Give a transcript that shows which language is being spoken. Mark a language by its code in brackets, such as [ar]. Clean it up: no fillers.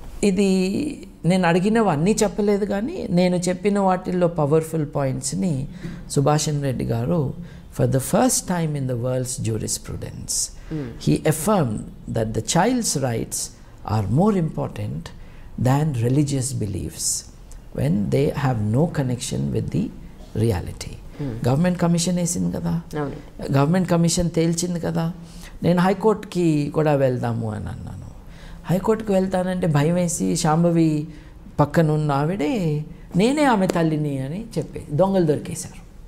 [te] ఇది నేను అడిగినవన్నీ చెప్పలేదు, కానీ నేను చెప్పిన వాటిల్లో [en] Powerful పాయింట్స్ని Subhashan Reddy garu for the first time in the world's jurisprudence he affirmed that the child's rights are more important than religious beliefs. when they have no connection with the reality. [te] Government commission వేసింది కదా, government commission తేల్చింది కదా. నేను హైకోర్టుకి కూడా వెళ్దాము అని అన్నాను. హైకోర్టుకి వెళ్తానంటే భయం వేసి శాంభవి పక్కన ఉన్న ఆవిడే నేనే ఆమె తల్లిని అని చెప్పి దొంగలు దొరికేశారు.